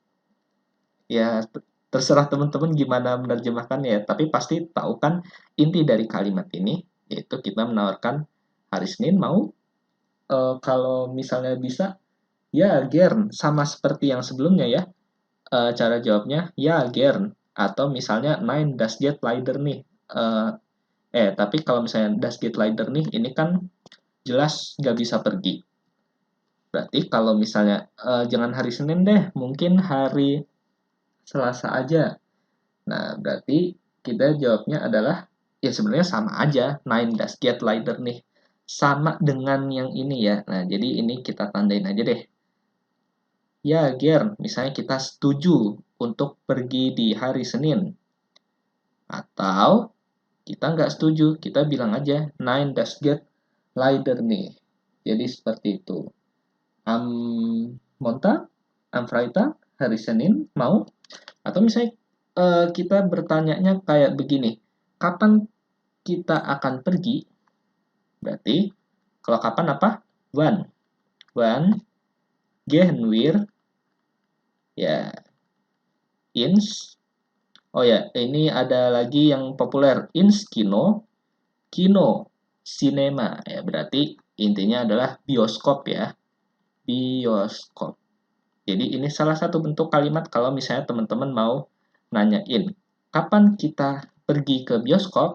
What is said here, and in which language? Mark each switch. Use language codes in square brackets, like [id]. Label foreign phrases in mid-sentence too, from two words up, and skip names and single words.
[id] Ya terserah teman-teman gimana menerjemahkannya ya. Tapi pasti tahu kan inti dari kalimat ini, yaitu kita menawarkan hari Senin mau. Kalau misalnya bisa, [de] ya gern, [id] sama seperti yang sebelumnya ya. Cara jawabnya [de] ya gern, [id] atau misalnya [de] nein das geht leider nih. [id] Tapi kalau misalnya [de] das geht leider nih, [id] ini kan jelas nggak bisa pergi. Berarti kalau misalnya jangan hari Senin deh, mungkin hari Selasa aja. Nah, berarti kita jawabnya adalah ya sebenarnya sama aja, [de] nein das geht leider nih. [id] Sama dengan yang ini ya. Nah, jadi ini kita tandain aja deh. [de] Ya, gern, [id] misalnya kita setuju untuk pergi di hari Senin. Atau kita nggak setuju, kita bilang aja [de] nein das geht leider nih. [id] Jadi seperti itu. [de] Am Montag, am Freitag, [id] hari Senin mau? Atau misalnya kita bertanyanya kayak begini, kapan kita akan pergi? Berarti kalau kapan apa? [de] Wann. Wann gehen wir? Ya, ins. [id] Oh ya, ini ada lagi yang populer, [de] ins Kino, Kino, cinema. [id] Ya, berarti intinya adalah bioskop ya. Bioskop. Jadi ini salah satu bentuk kalimat kalau misalnya teman-teman mau nanyain kapan kita pergi ke bioskop.